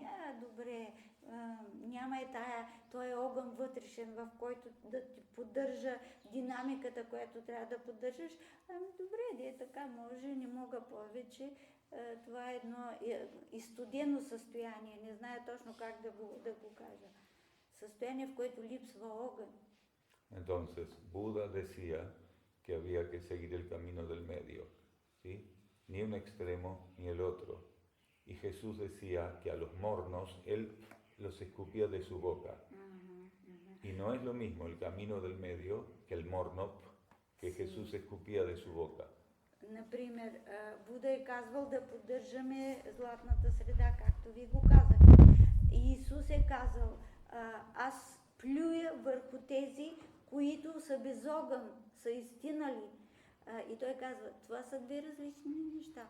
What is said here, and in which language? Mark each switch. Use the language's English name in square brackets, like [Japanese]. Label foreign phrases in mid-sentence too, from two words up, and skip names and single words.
[Bulgarian] Добре, няма този огън вътрешен, в който да ти поддържа динамиката, която трябва да поддържаш. Добре, така може, не мога повече. Това е едно и студено състояние, не зная точно как да го кажа. Състояние, в което липсва огън. [Spanish] Entonces, Buda decía que había que seguir el camino del medio, ¿sí? Ni un extremo ni el otro. Y Jesús decía que a los mornos él los escupía de su boca. Y no es lo mismo el camino del medio que el morno que Jesús escupía de su boca. [Bulgarian] Например, Буда е казвал да поддържаме златната среда, както ви го казах. И Исус е казал, аз плюя върху тези, които са без огън, са изтинали. И той казва, това са две различни неща.